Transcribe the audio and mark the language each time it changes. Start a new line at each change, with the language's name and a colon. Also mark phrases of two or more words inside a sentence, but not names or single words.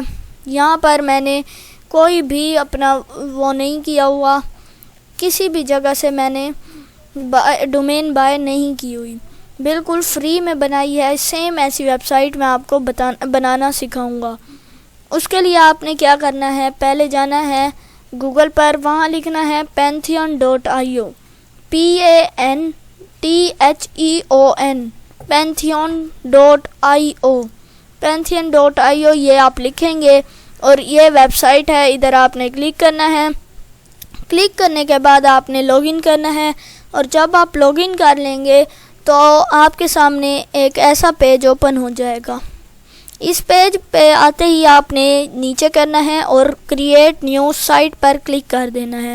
Hindi: यहाँ पर मैंने कोई भी अपना वो नहीं किया हुआ, किसी भी जगह से मैंने
English: domain buy
Hindi: नहीं की हुई, बिल्कुल फ्री में बनाई है। सेम ऐसी वेबसाइट मैं आपको बनाना सिखाऊंगा। उसके लिए आपने क्या करना है, पहले जाना है गूगल पर, वहाँ लिखना है pantheon.io, PANTHEON, pantheon.io, pantheon.io ये आप लिखेंगे और ये वेबसाइट है। इधर आपने क्लिक करना है। क्लिक करने के बाद आपने लॉगिन करना है और जब आप लॉगिन कर लेंगे तो आपके सामने एक ऐसा
English: page open
Hindi: हो जाएगा। इस पेज पे आते ही आपने नीचे करना है और
English: create new site
Hindi: पर क्लिक कर देना है।